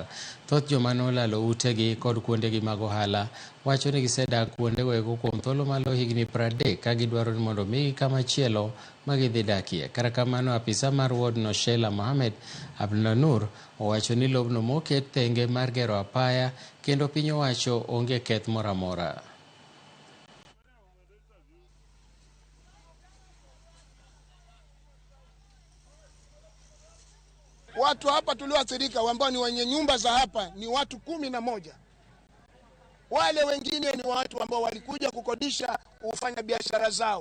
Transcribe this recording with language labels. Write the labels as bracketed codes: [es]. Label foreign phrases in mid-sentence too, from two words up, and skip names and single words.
[luo] Thoth joma nolalo utegi kod kuondegi mag ohala wacho ni gisedak kuondego eko kuom thuolo malo higni 30 ka gidwaro ni mondo omigi kamachielo ma gidhi dakie. Kata kamano, apisa mar wardno Sheila Mohamed Abdulnur owacho ni lobno moket thenge mar gero apaya kendo piny owacho onge keth moro amora. [sw] Watu hapa tulioathirika ambao ni wenye nyumba za hapa ni watu 11. Wale wengine ni watu ambao walikuja kukodisha kufanya biashara zao.